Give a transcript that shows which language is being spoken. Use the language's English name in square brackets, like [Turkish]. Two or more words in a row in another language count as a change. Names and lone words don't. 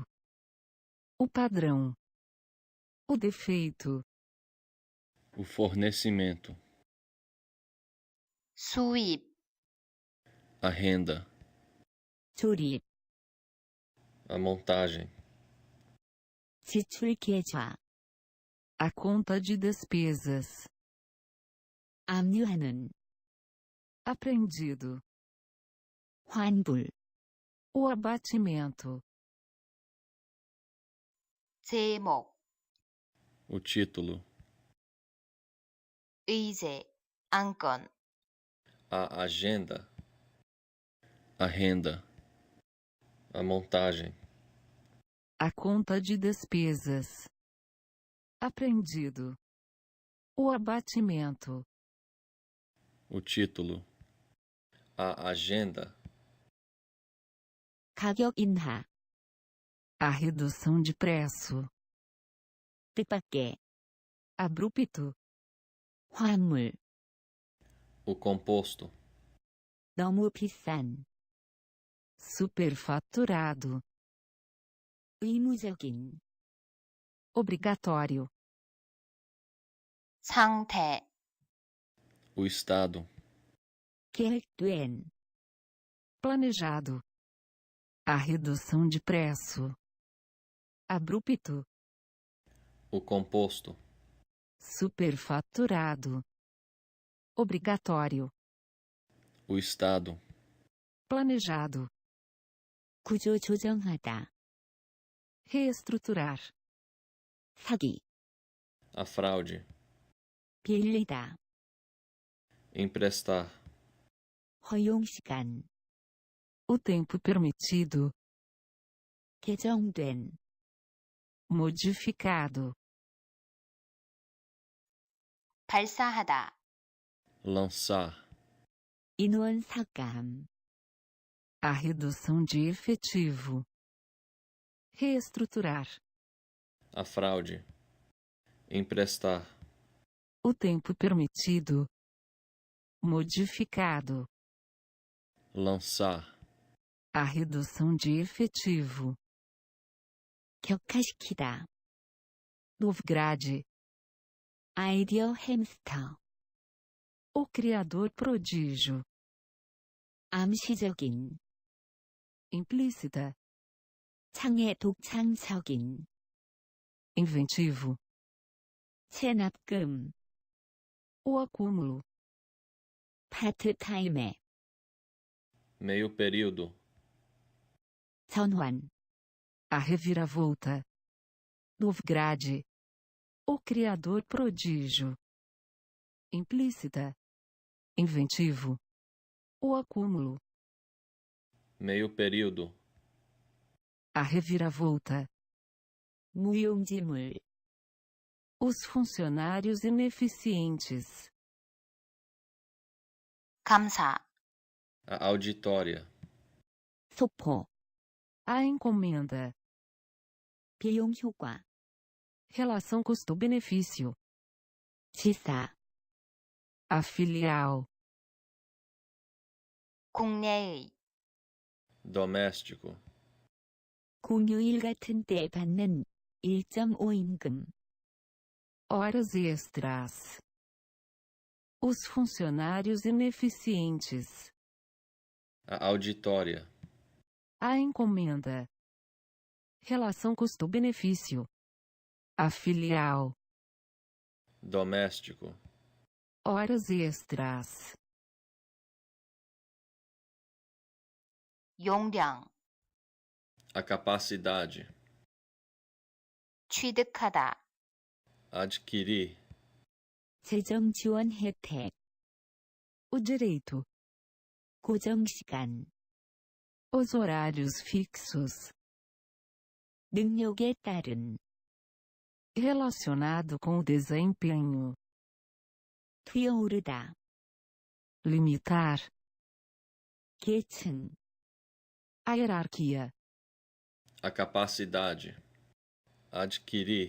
[Portuguese] O padrão. O defeito. o fornecimento, [Korean] 수입, [Portuguese] a renda, [Korean] 조립, [Portuguese] a montagem, [Korean] 지출 계좌, [Portuguese] A conta de despesas. [Korean] 압류하는, [Portuguese] Apreendido. [Korean] 환불, [Portuguese] O abatimento. [Korean] 제목, [Portuguese] o título, [Korean] 의제, 안건, [Portuguese] a agenda, a renda, a montagem, A conta de despesas. Apreendido. O abatimento. o título, a agenda, [Korean] 가격 인하, [Portuguese] A redução de preço. [Korean] 뜻밖의, [Portuguese] Abrupto. [Korean] 화물, [Portuguese] o composto, [Korean] 너무 비싼, [Portuguese] Superfaturado. [Korean] 의무적인, [Portuguese] Obrigatório. [Korean] 상태, [Portuguese] o estado, [Korean] 계획된, [Portuguese] Planejado. A redução de preço. Abrupto. o composto, Superfaturado. Obrigatório. o estado, Planejado. [Korean] 구조 조정하다, [Portuguese] Reestruturar. [Korean] 사기, [Portuguese] a fraude, [Korean] 빌리다, [Portuguese] emprestar, [Korean] 허용시간, [Portuguese] O tempo permitido. [Korean] 개정된, [Portuguese] Modificado. [Korean] 발사하다, [Portuguese] lançar, [Korean] 인원 삭감, [Portuguese] A redução de efetivo. Reestruturar. a fraude, emprestar, O tempo permitido. Modificado. lançar, A redução de efetivo. [Korean] 격화시키다, [Portuguese] Novigrade. [Korean] 아이디어 햄스터, [Portuguese] O criador prodígio. [Korean] 암시적인, [Portuguese] Implícita. [Korean] 창의 독창적인, [Portuguese] Inventivo. [Korean] 체납금, [Portuguese] O acúmulo. [Korean] 파트타임에, [Portuguese] meio período, [Korean] 전환, [Portuguese] A reviravolta. Novigrade. O criador prodígio. Implícita. Inventivo. O acúmulo. meio período, A reviravolta. [Korean] 무용지물, [Portuguese] Os funcionários ineficientes. [Korean] 감사, [Portuguese] a auditória, [Korean] 소포, [Portuguese] A encomenda. [Korean] 비용 효과, [Portuguese] Relação custo-benefício. [Korean] 지사, [Portuguese] A filial. [Korean] 국내의, [Portuguese] doméstico, [Korean] 공휴일 같은 때 받는 1.5임금, [Portuguese] Horas extras. Os funcionários ineficientes. a auditória, A encomenda. Relação custo-benefício. A filial. doméstico, Horas extras. [Korean] 용량, [Portuguese] a capacidade, [Korean] 취득하다, [Portuguese] adquirir, [Korean] 재정 지원 혜택, [Portuguese] O direito. [Korean] 고정시간, [Portuguese] Os horários fixos. [Korean] 능력에 따른, [Portuguese] Relacionado com o desempenho. [Korean] 뛰어오르다, [Portuguese] Limitar. [Korean] 계층, [Portuguese] A hierarquia. a capacidade, adquirir,